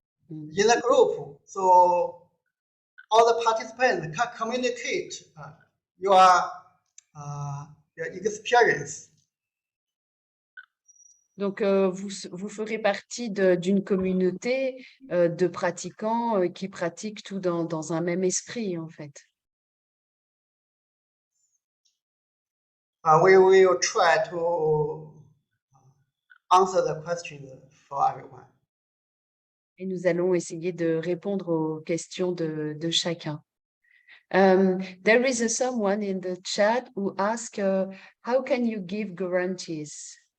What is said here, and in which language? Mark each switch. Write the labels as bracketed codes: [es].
[en] In the group, so all the participants can communicate your experience. [fr] Donc, vous ferez partie d'une communauté de pratiquants qui pratiquent tout dans un même esprit, en fait. [en] We will try to answer the questions for everyone. [fr] Et nous allons essayer de répondre aux questions de chacun. [en] There is someone in the chat who asks, how can you give guarantees?